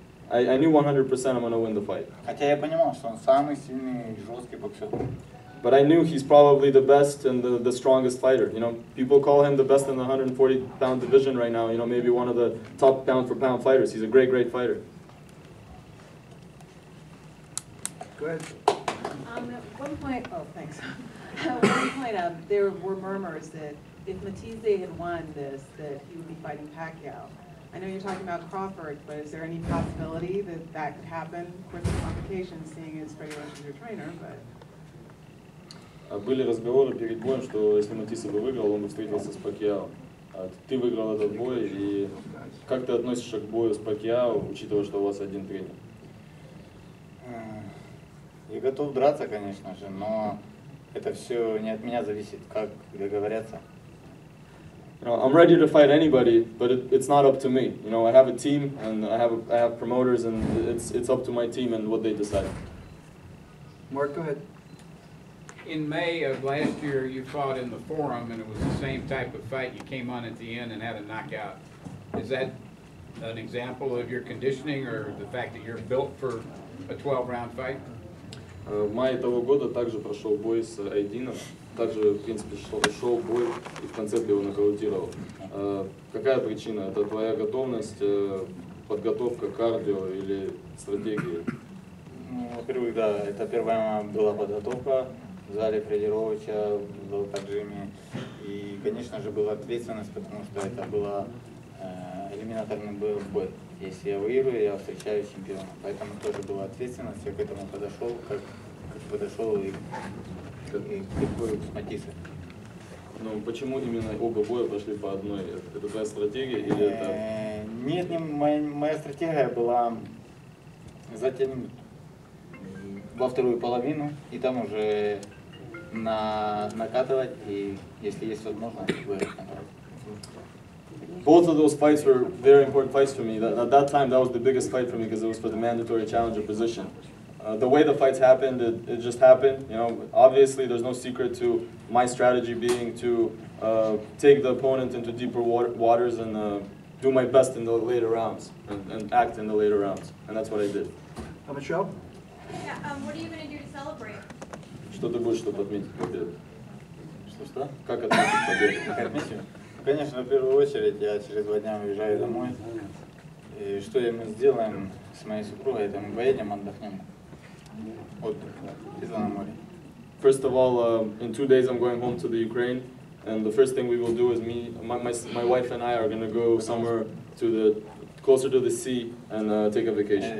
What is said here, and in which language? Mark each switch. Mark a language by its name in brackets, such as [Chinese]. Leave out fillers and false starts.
[English] I knew 100% I'm going to win the fight. [Russian] Хотя я понимал, что он самый сильный, жесткий боксер. [English] But I knew he's probably the best and the strongest fighter. You know, people call him the best in the 140-pound division right now. You know, maybe one of the top pound-for-pound fighters. He's a great fighter. Go ahead. At one point, oh, thanks. At one point, there were murmurs that if Matthysse had won this, that he would be fighting Pacquiao. I know you're talking about Crawford, but is there any possibility that that could happen? Of course, the complications, seeing as Freddie Roach is your trainer, but... [Russian] Были разговоры перед боем, что если Matthysse бы выиграл, он бы встретился с Пакьяо. Ты выиграл этот бой, и как ты относишься к бою с Пакьяо, учитывая, что у вас один тренер? Я готов драться, конечно же, но это все не от меня зависит, как договорятся. [English] You know, I'm ready to fight anybody, but it's not up to me. You know, I have a team and I have promoters, and it's up to my team and what they decide. Mark, go ahead. In May of last year, you fought in the Forum, and it was the same type of fight. You came on at the end and had a knockout. Is that an example of your conditioning or the fact that you're built for a 12-round fight? [Russian] В мае того года также прошел бой с Айдином. Также, в принципе, шел бой, и в конце ты его нокаутировал. Какая причина? Это твоя готовность, подготовка, кардио или стратегия? Ну, во-первых, да, это первая была подготовка в зале тренировоча, в поджиме. И, конечно же, была ответственность, потому что это была элиминаторный бой. Если я выиграю, я встречаюсь с чемпионом. Поэтому тоже была ответственность, я к этому подошел, как подошел и к бою с Matthysse. Ну, почему именно оба боя пошли по одной? Это твоя стратегия или это... Нет, моя стратегия была затянуть во вторую половину и там уже накатывать, и если есть возможность, выиграть. [English] Both of those fights were very important fights for me. At that time, that was the biggest fight for me because it was for the mandatory challenger position. The way the fights happened, it just happened. You know, obviously, there's no secret to my strategy being to take the opponent into deeper waters and do my best in the later rounds and act in the later rounds, and that's what I did. Michelle? Yeah, what are you going to do to celebrate? [Russian] Что ты будешь, чтобы отметить победу? Что? Как отметить победу? Как отметить? Конечно, в первую очередь я через 2 дня уезжаю домой. И что мы сделаем с моей супругой, это мы поедем, отдохнем. Отдых, на море. [English] First of all, in 2 days I'm going home to the Ukraine, and the first thing we will do is my wife and I are going to go somewhere closer to the sea and take a vacation.